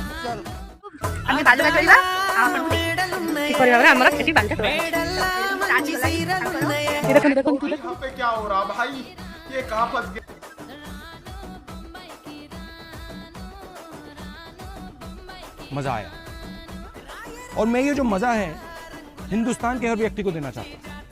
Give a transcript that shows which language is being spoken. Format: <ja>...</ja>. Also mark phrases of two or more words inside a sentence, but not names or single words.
<or>ଆମେ ବାଲୁକା କରିବା ଆପଣଙ୍କୁ ଠିକ କରିବା ପରେ ଆମର ସେଠି ବାଲୁକା</or> <hi>देखो देखो यहाँ पे क्या हो रहा भाई, ये कहाँ फंस गया। मजा आया और मैं ये जो मजा है हिंदुस्तान के हर व्यक्ति को देना चाहता हूँ।</hi>